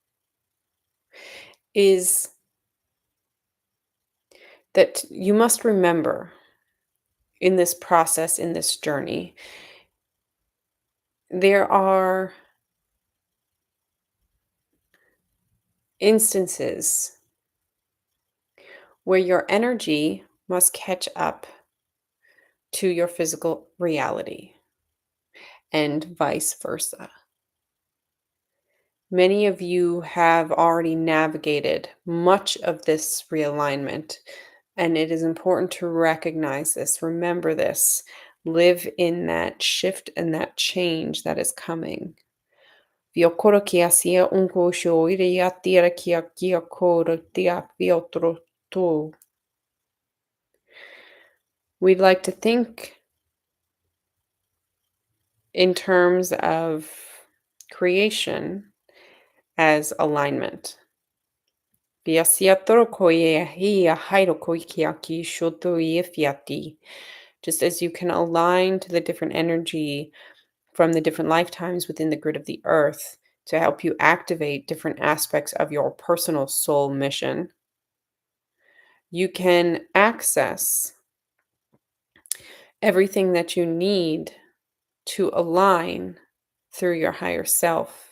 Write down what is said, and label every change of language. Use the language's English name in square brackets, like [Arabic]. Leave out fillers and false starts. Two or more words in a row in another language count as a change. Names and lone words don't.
[English] is that you must remember in this process, in this journey, there are instances where your energy must catch up to your physical reality and vice versa. Many of you have already navigated much of this realignment, and it is important to recognize this, remember this, live in that shift and that change that is coming. Viokoro kia sia unko sho iria tira kia koro tia viotro tu. We'd like to think in terms of creation as alignment. Just as you can align to the different energy from the different lifetimes within the grid of the earth to help you activate different aspects of your personal soul mission, you can access everything that you need to align through your higher self.